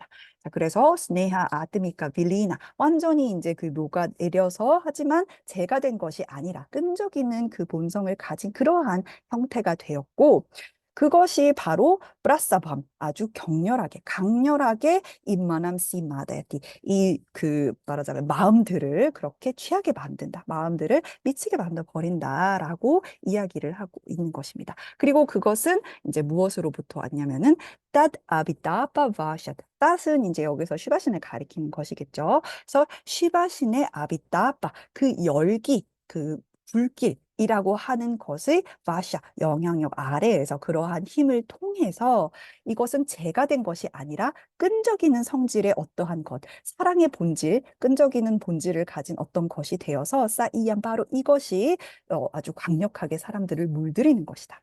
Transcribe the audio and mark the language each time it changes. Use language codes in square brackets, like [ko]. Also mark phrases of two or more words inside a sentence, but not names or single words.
[ko] 자, 그래서 스네하 아뜨미카 빌리나 완전히 이제 그 녹아내려서 하지만 제가 된 것이 아니라 끈적이는 그 본성을 가진 그러한 형태가 되었고, 그것이 바로 브라사밤, 아주 격렬하게 강렬하게 임마남 씨마다티, 이 그 말하자면 마음들을 그렇게 취하게 만든다, 마음들을 미치게 만들어 버린다라고 이야기를 하고 있는 것입니다. 그리고 그것은 이제 무엇으로부터 왔냐면은 [sa] तद् अभिताप वशात्. [ko] 탓은 이제 여기서 시바신을 가리키는 것이겠죠. 그래서 시바신의 아비타파, 그 열기, 그 불길이라고 하는 것의 바샤, 영향력 아래에서 그러한 힘을 통해서 이것은 제가 된 것이 아니라 끈적이는 성질의 어떠한 것, 사랑의 본질, 끈적이는 본질을 가진 어떤 것이 되어서 싸이양 바로 이것이 아주 강력하게 사람들을 물들이는 것이다.